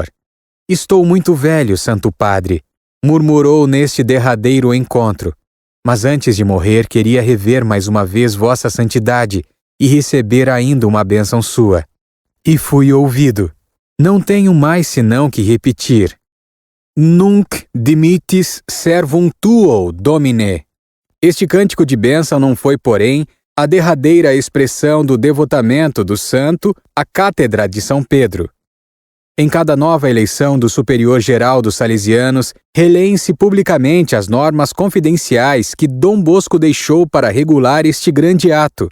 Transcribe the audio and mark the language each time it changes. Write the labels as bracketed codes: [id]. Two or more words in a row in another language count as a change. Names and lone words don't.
[pt] Estou muito velho, Santo Padre, murmurou neste derradeiro encontro, mas antes de morrer queria rever mais uma vez vossa santidade e receber ainda uma bênção sua. E fui ouvido. Não tenho mais senão que repetir. [la] Nunc dimittis servum tuo, Domine. [pt] Este cântico de bênção não foi, porém, a derradeira expressão do devotamento do santo à Cátedra de São Pedro. Em cada nova eleição do Superior Geral dos Salesianos, releem-se publicamente as normas confidenciais que Dom Bosco deixou para regular este grande ato.